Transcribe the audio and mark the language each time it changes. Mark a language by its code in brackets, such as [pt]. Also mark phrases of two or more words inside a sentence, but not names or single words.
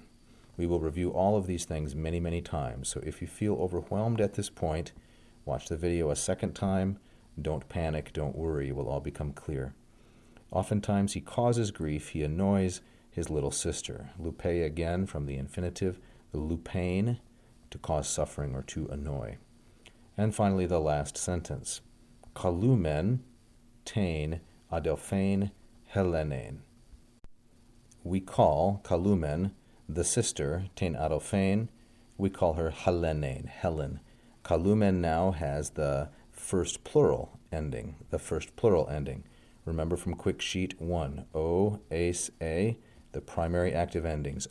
[en] We will review all of these things many, many times. So if you feel overwhelmed at this point, watch the video a second time. Don't panic, don't worry, it will all become clear. Oftentimes he causes grief, he annoys his little sister. Lupe again from the infinitive, the lupain, to cause suffering or to annoy. And finally, the last sentence. [el] καλοῦμεν τὴν ἀδελφὴν Ἑλένην. [en] We call Kalumen, the sister, [el] τὴν ἀδελφὴν, [en] we call her Helenain, Helen. Kalumen now has the first plural ending, Remember from quick sheet 1, O, ace, a, the primary active endings.